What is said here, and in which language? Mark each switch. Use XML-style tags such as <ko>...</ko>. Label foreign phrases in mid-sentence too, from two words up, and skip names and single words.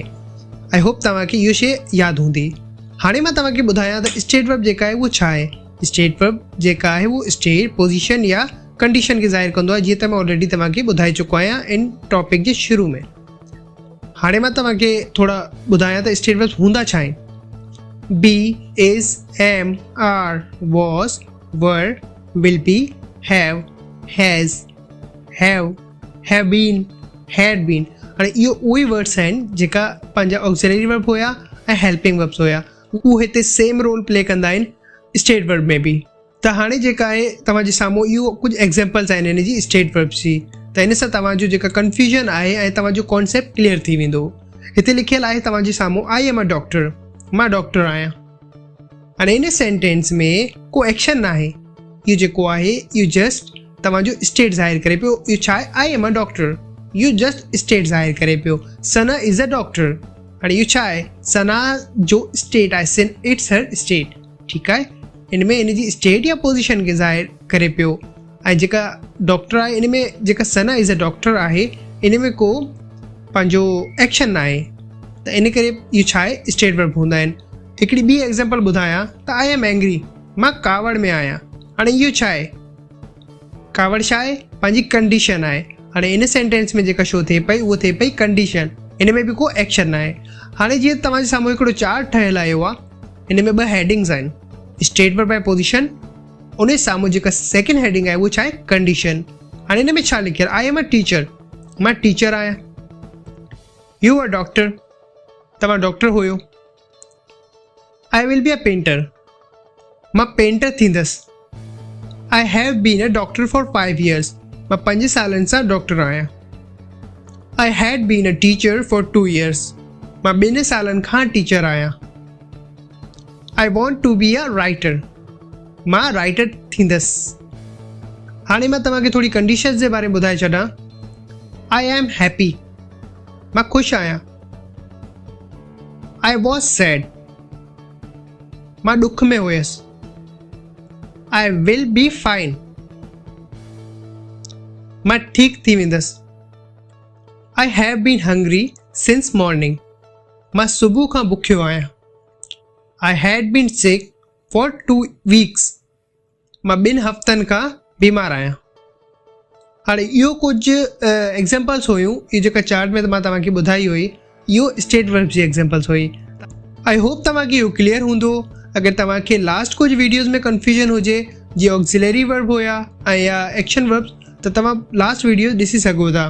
<en>I hope</en> <sd>तव्हांखे इहो शइ यादि हूंदी। हाणे मां तव्हांखे ॿुधायां त स्टेट वर्ब जेका आहे उहो छा आहे।</sd> <en>state verb</en> <sd>जेका आहे उहो स्टेट, पोजीशन या कंडीशन खे ज़ाहिर कंदो आहे, जीअं त मां ऑलरेडी तव्हांखे ॿुधाए चुको आहियां इन टॉपिक जे शुरू में। हाणे मां तव्हांखे थोरा ॿुधायां त</sd> <en>state verb</en> <sd>हूंदा छा आहिनि।</sd> <en>be, is, am, are, was, were, will be, have, has, have been, had been.</en> <sd>हाणे इहो उहे वर्ड्स आहिनि जेका पंहिंजा</sd> <en>auxiliary verb</en> <sd>हुया ऐं</sd> <en>helping verbs</en> <sd>हुया, उहे हिते</sd> <en>same role play</en> <sd>कंदा आहिनि</sd> <en>state verb</en> <sd>में बि। त हाणे जेका आहे तव्हांजे साम्हूं इहो कुझु एग्ज़ाम्पल्स आहिनि हिन जी</sd> <en>state verbs</en> <sd>जी। त इन सां तव्हांजो जेका कंफ्यूजन आहे ऐं तव्हांजो</sd> <en>concept clear</en> <sd>थी वेंदो। हिते लिखियलु आहे तव्हांजे साम्हूं,</sd> <en>I am a doctor,</en> <sd>मां डॉक्टर आहियां। हाणे इन सेंटेंस में को एक्शन न आहे, इहो जेको आहे इहो जस्ट तव्हांजो स्टेट ज़ाहिर करे पियो। इहो छा आहे,</sd> <en>I am a doctor,</en> <sd>इहो</sd> <en>just state</en> <sd>ज़ाहिर करे पियो।</sd> <en>Sana is a doctor,</en> <sd>हाणे इहो छा आहे, सना जो स्टेट आहे,</sd> <en>it's her state.</en> <sd>ठीकु आहे, इन में इन जी स्टेट या पोजीशन खे ज़ाहिर करे पियो। ऐं जेका डॉक्टर आहे, इन में जेका</sd> <en>Sana is a doctor</en> <sd>आहे, इन में को पंहिंजो एक्शन न आहे, त इन करे इहो छा आहे,</sd> <en>state verb</en> <sd>हूंदा आहिनि। हिकिड़ी ॿी एग्ज़ाम्पल ॿुधायां त</sd> <en>I am angry,</en> <sd>मां कावड़ में आहियां। हाणे इहो छा आहे, कावड़ छा आहे, पंहिंजी कंडीशन आहे। हाणे इन सेंटेंस में जेका शो थिए पई उहो थिए पई कंडीशन, इन में बि को एक्शन न आहे। हाणे जीअं तव्हांजे साम्हूं हिकिड़ो चार्ट ठहियलु आयो आहे, इन में ॿ हेडिंग्स आहिनि,</sd> <en>state verb</en> <sd>ऐं पोजीशन। उन साम्हूं जेका</sd> <en>second heading</en> <sd>आहे उहो छा आहे, कंडीशन। हाणे हिन में छा लिखियलु,</sd> <en>I am a teacher,</en> <sd>मां टीचर आहियां।</sd> <en>you are doctor,</en> <sd>तव्हां डॉक्टर हुयो।</sd> <en>I will be a painter,</en> <sd>मां पेंटर थींदसि।</sd> <en>I have been a doctor for 5 years,</en> <sd>मां 5 सालनि सां डॉक्टर आहियां।</sd> <en>I had been a teacher for 2 years,</en> <sd>मां 2 सालनि खां टीचर आहियां।</sd> <en>I want to be a writer,</en> <sd>मां राइटर थींदसि। हाणे मां तव्हांखे थोरी कंडीशन्स जे बारे में ॿुधाए छॾां।</sd> <en>I am happy,</en> <sd>मां ख़ुशि आहियां।</sd> <en>I was sad,</en> <sd>मां ॾुख में हुयसि।</sd> <en>I will be fine,</en> <sd>मां ठीकु थी वेंदसि।</sd> <en>I have been hungry since morning,</en> <sd>मां सुबुह खां बुखियो आहियां।</sd> <en>I had been sick for 2 weeks,</en> <sd>मां 2 हफ़्तनि खां बीमार आहियां। हाणे इहो कुझु एग्ज़ाम्पल्स हुयूं, इहो जेका चार्ट में मां तव्हांखे ॿुधाई हुई, इहो</sd> <en>state verb</en> <sd>जी एग्ज़ाम्पल्स हुई।</sd> <en>I hope</en> <sd>तव्हांखे इहो क्लियर हूंदो। अगरि तव्हांखे लास्ट कुझु वीडियोज़ में कंफ्यूजन हुजे, जीअं</sd> <en>auxiliary verb</en> <sd>हुया ऐं या</sd> <en>action verb,</en> <sd>त तव्हां</sd> <en>last video</en> <sd>ॾिसी सघो था।</sd>